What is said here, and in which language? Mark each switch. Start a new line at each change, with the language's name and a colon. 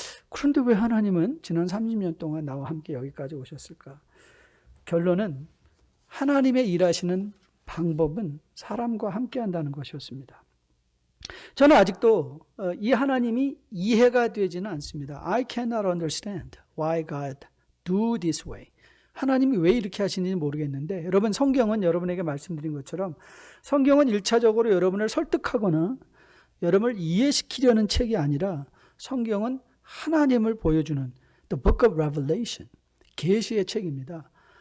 Korean: 그런데 왜 하나님은 지난 30년 동안 나와 함께 여기까지 오셨을까? 결론은 하나님의 일하시는 방법은 사람과 함께 한다는 것이었습니다. 저는 아직도 이 하나님이 이해가 되지는 않습니다.
English: I cannot understand why God do this way.
Korean: 하나님이 왜 이렇게 하시는지 모르겠는데, 여러분 성경은 여러분에게 말씀드린 것처럼 성경은 1차적으로 여러분을 설득하거나 여러분을 이해시키려는 책이 아니라 성경은 하나님을 보여주는
English: The Book of Revelation,
Korean: 계시의 책입니다.